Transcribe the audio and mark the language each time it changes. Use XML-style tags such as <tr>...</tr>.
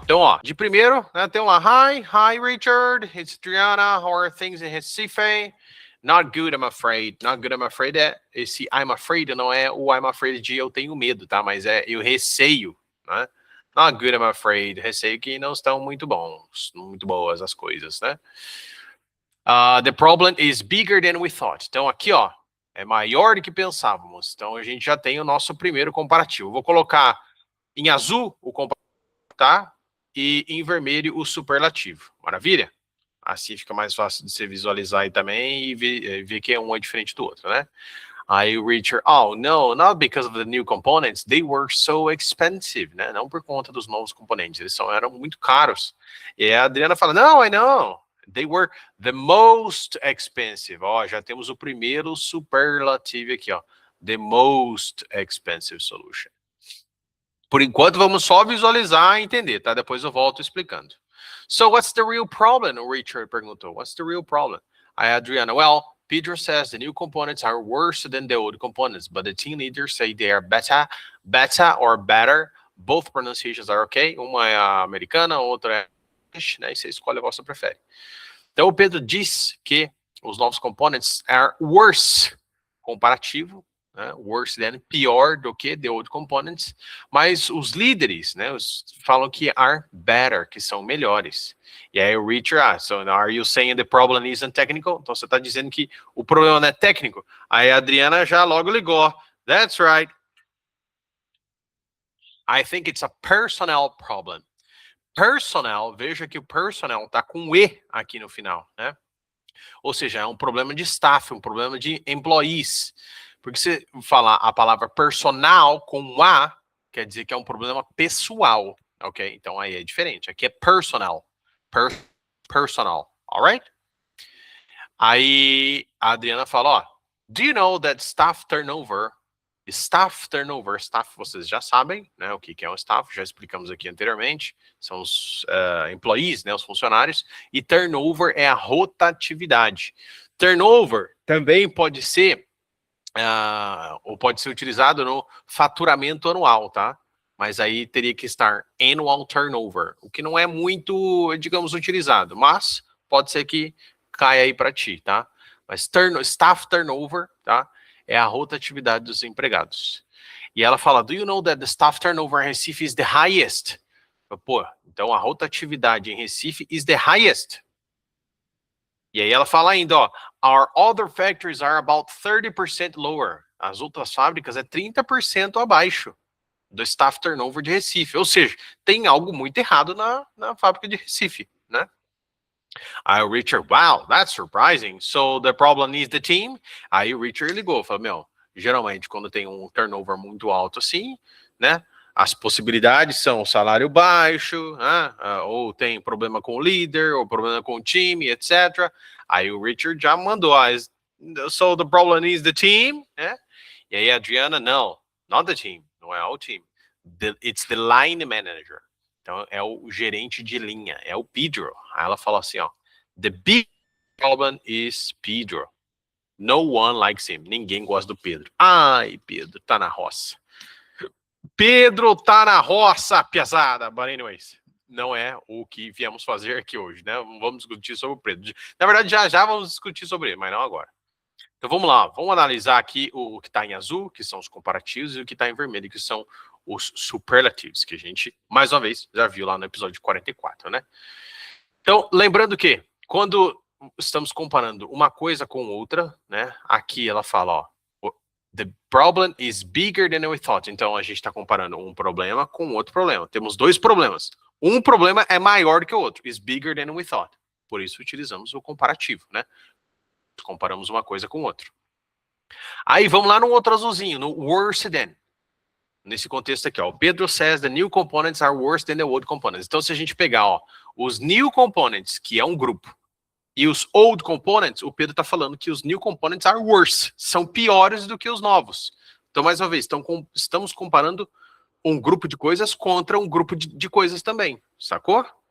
<pt>Então, ó, de primeiro, né, tem lá,</pt> <en>Hi, Richard, it's Adriana, how are things in Recife? Not good, I'm afraid. Not good, I'm afraid</en> <pt>esse I'm afraid não é o I'm afraid de eu tenho medo, tá? Mas é eu receio, né?</pt> <en>Not good, I'm afraid.</en> <pt>Receio que não estão muito boas as coisas, né?</pt> <en>The problem is bigger than we thought.</en> <pt>Então aqui, ó, é maior do que pensávamos. Então a gente já tem o nosso primeiro comparativo. Vou colocar em azul o comparativo, tá? E em vermelho o superlativo. Maravilha? Assim fica mais fácil de você visualizar aí também e ver que um é diferente do outro, né?</pt> <en>Aí o Richard, oh, no, not because of the new components, they were so expensive, né?</en> <pt>Não por conta dos novos componentes, eles eram muito caros. E a Adriana fala,</pt> <en>no, I know. They were the most expensive.</en> <pt>Ó, já temos o primeiro superlativo aqui, ó.</pt> <en>The most expensive solution.</en> <pt>Por enquanto, vamos só visualizar e entender, tá? Depois eu volto explicando.</pt> <en>So, what's the real problem?</en> <pt>O Richard perguntou.</pt> <en>What's the real problem? Aí, Adriana, well, Pedro says the new components are worse than the old components, but the team leaders say they are better or better. Both pronunciations are okay.</en> <pt>Uma é a americana, outra é né? E você escolhe a vossa prefere. Então o Pedro diz que os novos components</pt> <en>are worse,</en> <pt>comparativo, né? Worse than, pior do que</pt> <en>the old components,</en> <pt>mas os líderes, né, falam que</pt> <en>are better,</en> <pt>que são melhores. E aí o Richard,</pt> <en>so are you saying the problem isn't technical?</en> <pt>Então você está dizendo que o problema não é técnico? Aí a Adriana já logo ligou,</pt> <en>that's right. I think it's a personnel problem.</en> <pt>Personnel, veja que o personnel está com E aqui no final, né? Ou seja, é um problema de staff, um problema de employees. Porque se falar a palavra personal com A, quer dizer que é um problema pessoal, ok? Então aí é diferente. Aqui é personal. Personal, alright? Aí a Adriana fala, ó,</pt> <en>do you know that staff turnover,</en> <pt>staff vocês já sabem, né, o que é um staff, já explicamos aqui anteriormente, são os employees, né, os funcionários, e turnover é a rotatividade. Turnover também pode ser, ou pode ser utilizado no faturamento anual, tá? Mas aí teria que estar annual turnover, o que não é muito, digamos, utilizado, mas pode ser que caia aí para ti, tá? Mas staff turnover, tá? É a rotatividade dos empregados. E ela fala,</pt> <en>do you know that the staff turnover in Recife is the highest?</en> <pt>Pô, então a rotatividade em Recife</pt> <en>is the highest.</en> <pt>E aí ela fala ainda, ó,</pt> <en>our other factories are about 30% lower.</en> <pt>As outras fábricas é 30% abaixo do staff turnover de Recife. Ou seja, tem algo muito errado na fábrica de Recife, né?</pt> <en>Aí o Richard, wow, that's surprising. So the problem is the team?</en> <pt>Aí o Richard ligou, falou, meu, geralmente quando tem um turnover muito alto assim, né, as possibilidades são salário baixo, né, ou tem problema com o líder, ou problema com o time, etc. Aí o Richard já mandou,</pt> <en>so the problem is the team,</en> <pt>né? E aí a Adriana, não, not the team, não é o team.</pt> <en>It's the line manager.</en> <pt>Então, é o gerente de linha, é o Pedro. Aí ela falou assim, ó,</pt> <en>the big problem is Pedro. No one likes him.</en> <pt>Ninguém gosta do Pedro. Ai, Pedro, tá na roça. Pedro tá na roça, pesada.</pt> <en>But anyways,</en> <pt>não é o que viemos fazer aqui hoje, né? Vamos discutir sobre o Pedro. Na verdade, já vamos discutir sobre ele, mas não agora. Então vamos lá, vamos analisar aqui o que está em azul, que são os comparativos, e o que está em vermelho, que são os superlatives, que a gente, mais uma vez, já viu lá no episódio 44, né? Então, lembrando que, quando estamos comparando uma coisa com outra, né? Aqui ela fala, ó,</pt> <en>the problem is bigger than we thought.</en> <pt>Então, a gente está comparando um problema com outro problema. Temos dois problemas. Um problema é maior do que o outro,</pt> <en>is bigger than we thought.</en> <pt>Por isso, utilizamos o comparativo, né? Comparamos uma coisa com outra. Aí, vamos lá no outro azulzinho, no worse than. Nesse contexto aqui, ó,</pt> <en>Pedro says the new components are worse than the old components.</en> <pt>Então, se a gente pegar, ó, os new components, que é um grupo, e os old components, o Pedro está falando que os new components</pt> <en>are worse,</en> <pt>são piores do que os novos. Então, mais uma vez, estamos comparando um grupo de coisas contra um grupo de coisas também, sacou?</pt>